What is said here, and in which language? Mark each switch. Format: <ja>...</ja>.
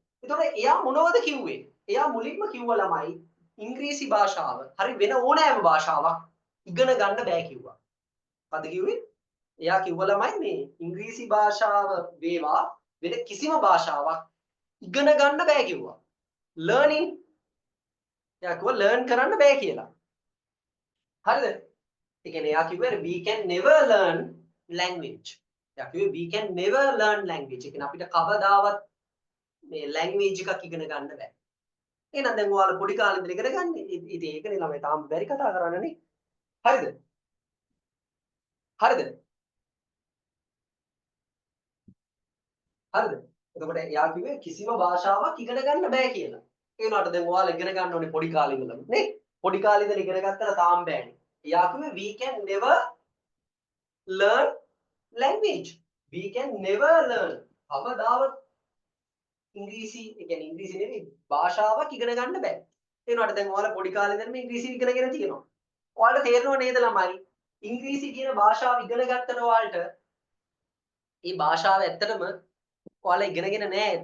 <si>එතකොට එයා මොනවද කිව්වේ? එයා මුලින්ම කිව්වා ළමයි ඉංග්‍රීසි භාෂාව හරි වෙන ඕනෑම භාෂාවක් ඉගෙන ගන්න බෑ කිව්වා. මොකද කිව්වේ? එයා කිව්වා ළමයි මේ ඉංග්‍රීසි භාෂාව වේවා වෙන කිසිම භාෂාවක් ඉගෙන ගන්න බෑ කිව්වා. learning එයා කිව්වා learn කරන්න බෑ කියලා. හරිද? ඒ කියන්නේ එයා කිව්වේ</si> <en>we can never learn language.</en> <si>එයා කිව්වේ</si> <en>we can never learn language.</en> <si>ඒ කියන්නේ අපිට කවදාවත් මේ language එකක් ඉගෙන ගන්න බෑ. එහෙනම් දැන් ඔයාලා පොඩි කාලේ ඉඳලා ඉගෙන ගන්න. ඉතින් ඒකනේ ළමයි තාම බැරි කතා කරන්නනේ. හරිද? හරිද? හරිද? එතකොට එයා කිව්වේ කිසිම භාෂාවක් ඉගෙන ගන්න බෑ කියලා. ඒ වුණාට දැන් ඔයාලා ඉගෙන ගන්න ඕනේ පොඩි කාලේ ඉඳලම නේ? පොඩි කාලේ ඉඳලා ඉගෙන ගත්තට තාම බෑනේ. එයා කිව්වේ</si> <en>we can never learn language. We can never learn.</en> <si>කවදාවත් ඉංග්‍රීසි ඒ කියන්නේ ඉංග්‍රීසි නෙවෙයි භාෂාවක් ඉගෙන ගන්න බෑ. ඒ වුණාට දැන් ඔයාලා පොඩි කාලේ ඉඳන්ම ඉංග්‍රීසි ඉගෙනගෙන තියෙනවා. ඔයාලට තේරෙනව නේද ළමයි? ඉංග්‍රීසි කියන භාෂාව ඉගෙන ගත්තට ඔයාලට මේ භාෂාව ඇත්තටම ඔයාලා ඉගෙනගෙන නෑ.</si>